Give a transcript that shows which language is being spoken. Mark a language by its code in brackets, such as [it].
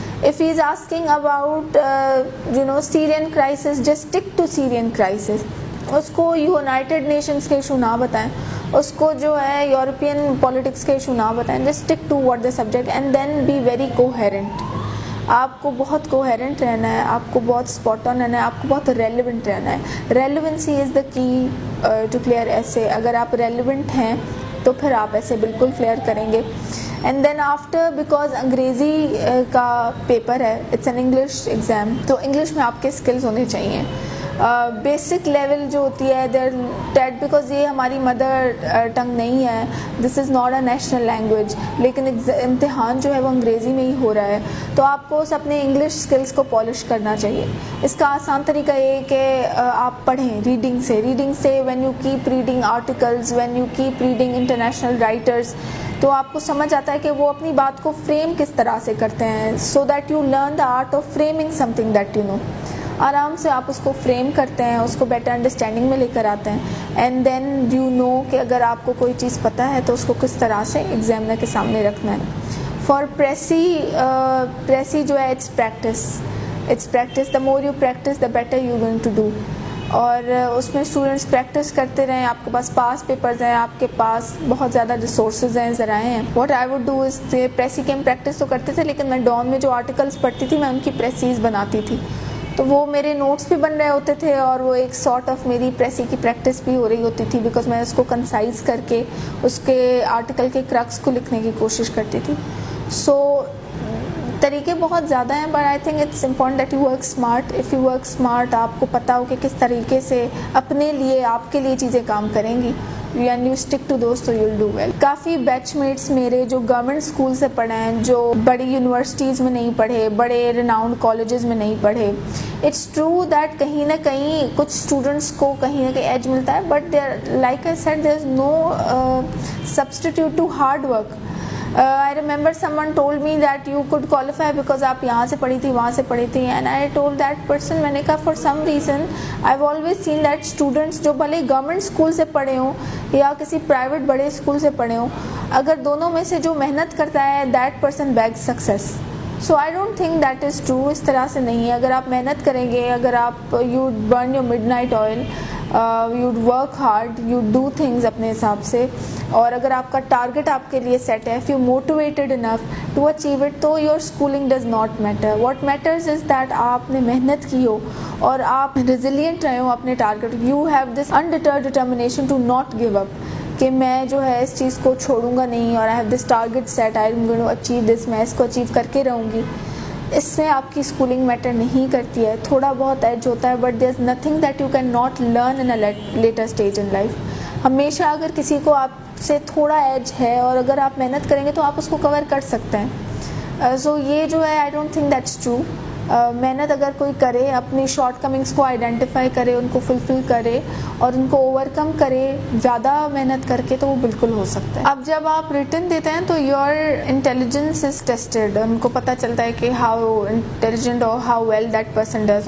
[en] If he is asking about Syrian crisis, just stick to Syrian crisis. [ur] اس کو United nations کے issue نہ بتائیں، اس کو جو ہے یورپین پولیٹکس کے ایشو نہ بتائیں. [en] Just stick to what the subject and then be very coherent. [ur] آپ کو بہت کوہیرنٹ رہنا ہے، آپ کو بہت اسپاٹ آن رہنا ہے، آپ کو بہت ریلیونٹ رہنا ہے. [en] Relevancy is the key to clear essay. [ur] اگر آپ ریلیونٹ ہیں تو پھر آپ ایسے بالکل کلیئر کریں گے. [en] and then after because [ur] انگریزی کا پیپر ہے، [en] it's an English exam, [ur] تو انگلش میں آپ کے اسکلز ہونے چاہیے. بیسک لیول جو ہوتی ہے دیٹ بیکاز یہ ہماری مدر ٹنگ نہیں ہے، [en] this is not a national language, [ur] لیکن امتحان جو ہے وہ انگریزی میں ہی ہو رہا ہے، تو آپ کو اپنے انگلش اسکلس کو پالش کرنا چاہیے. اس کا آسان طریقہ یہ کہ آپ پڑھیں ریڈنگ سے. [en] when you keep reading articles, when you keep reading international writers, [ur] تو آپ کو سمجھ آتا ہے کہ وہ اپنی بات کو فریم کس طرح سے کرتے ہیں، [en] So that you learn the art of framing something that you know. [ur] آرام سے آپ اس کو فریم کرتے ہیں، اس کو بیٹر انڈرسٹینڈنگ میں لے کر آتے ہیں. [en] and then you know [ur] کہ اگر آپ کو کوئی چیز پتہ ہے تو اس کو کس طرح سے ایگزامنر کے سامنے رکھنا ہے. [en] For precis جو ہے it's practice. The more you practice the better you going to do. [ur] اور اس میں اسٹوڈنٹس پریکٹس کرتے رہیں. آپ کے پاس پاس پیپرز ہیں، آپ کے پاس بہت زیادہ ریسورسز ہیں، ذرائع ہیں. [en] what I would do is [ur] precis کے ہم پریکٹس تو کرتے تھے، لیکن میں ڈان میں جو آرٹیکلس پڑھتی تھی میں ان کی پریسیز بناتی تھی، تو وہ میرے نوٹس بھی بن رہے ہوتے تھے اور وہ ایک سارٹ آف میری پریسی کی پریکٹس بھی ہو رہی ہوتی تھی، بیکاز میں اس کو کنسائز کر کے اس کے آرٹیکل کے کرکس کو لکھنے کی کوشش کرتی تھی. سو طریقے بہت زیادہ ہیں، [en] But I think it's important that you work smart. If you work smart, [ur] آپ کو پتہ ہو کہ کس طریقے سے اپنے لیے، آپ کے لیے چیزیں کام کریں گی، [en] and you stick to those, so you'll do well. [ur] Coffee batch mates میرے جو گورنمنٹ اسکول سے پڑھے ہیں, جو بڑی یونیورسٹیز میں نہیں پڑھے, بڑے ریناؤنڈ کالجز میں نہیں پڑھے, [en] it's true that [ur] کہیں نہ کہیں کچھ اسٹوڈنٹس کو کہیں نہ کہیں ایج ملتا ہے, [en] But there like I said there is no substitute to hard work. I remember someone told me that you could qualify because [ur] آپ یہاں سے پڑھی تھی, وہاں سے پڑھی تھی, [en] and I told that person, [ur] میں نے کہا [en] for some reason I've always seen that students [ur] جو بھلے گورنمنٹ اسکول سے پڑھے ہوں یا کسی پرائیویٹ بڑے اسکول سے پڑھے ہوں, اگر دونوں میں سے جو محنت کرتا ہے [en] that person bags success. So I don't think that is true. [ur] اس طرح سے نہیں ہے. اگر آپ محنت کریں گے, اگر آپ [en] you burn your midnight oil, you'd work hard, you'd do things [ur] اپنے حساب سے, اور اگر آپ کا ٹارگٹ آپ کے لیے سیٹ ہے, [en] if you're motivated enough to achieve it, تو your schooling does not matter. What matters is that [ur] آپ نے محنت کی ہو اور آپ resilient رہے ہو اپنے target. [en] You have this undeterred determination to not give up, [ur] کہ میں جو ہے اس چیز کو چھوڑوں گا نہیں, [en] اور I have this target set, I'm going to achieve this, [ur] میں اس کو اچیو کر کے رہوں گی. اس سے آپ کی اسکولنگ میٹر نہیں کرتی ہے. تھوڑا بہت ایج ہوتا ہے, [en] But there's nothing that you can not learn in a later stage in life. [ur] ہمیشہ اگر کسی کو آپ سے تھوڑا ایج ہے اور اگر آپ محنت کریں گے تو آپ اس کو کور کر سکتے ہیں. [en] so [ur] یہ جو ہے [en] I don't think that's true. [ur] محنت اگر کوئی کرے, اپنی شارٹ کمنگس کو آئیڈینٹیفائی کرے, ان کو فلفل کرے اور ان کو اوور کم کرے زیادہ محنت کر کے, تو وہ بالکل ہو سکتا ہے. اب جب آپ ریٹن دیتے ہیں تو [en] Your intelligence is tested. [ur] ان کو پتہ چلتا ہے کہ [en] How intelligent اور how well that person does.